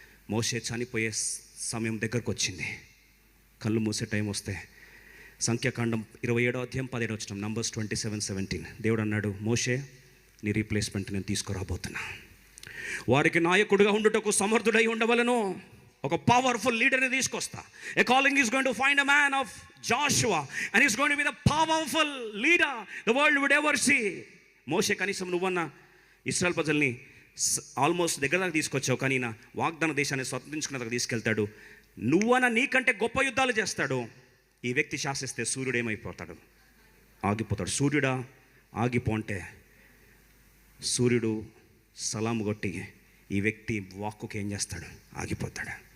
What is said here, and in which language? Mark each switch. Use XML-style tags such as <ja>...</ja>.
<te>మోషే చనిపోయే సమయం దగ్గరకు వచ్చింది. కళ్ళు మూసే టైం వస్తే సంఖ్యాకాండం 27వ అధ్యాయం 17వ వచనం, నంబర్స్ 27:17, దేవుడు అన్నాడు, మోషే నీ రీప్లేస్మెంట్ నేను తీసుకురాబోతున్నా. వారికి నాయకుడిగా ఉండుటకు సమర్థుడై ఉండవలను. ఒక పవర్ఫుల్ లీడర్ని తీసుకొస్తా.</te> <en>A calling is going to find a man of Joshua and he's going to be the powerful leader the world would ever see.</en> <te>మోషే, కనీసం నువ్వన్నా ఇశ్రాయేల్ ప్రజల్ని ఆల్మోస్ట్ దగ్గర దాకా తీసుకొచ్చావు, కానీ నా వాగ్దాన దేశాన్ని స్వతంత్రించుకున్న దగ్గర తీసుకెళ్తాడు. నువ్వన్నా నీకంటే గొప్ప యుద్ధాలు చేస్తాడు. ఈ వ్యక్తి శాసిస్తే సూర్యుడు ఏమైపోతాడు? ఆగిపోతాడు. సూర్యుడా ఆగిపో అంటే సూర్యుడు సలాము కొట్టి ఈ వ్యక్తి వాక్కుకి ఏం చేస్తాడు? ఆగిపోతాడు.</te>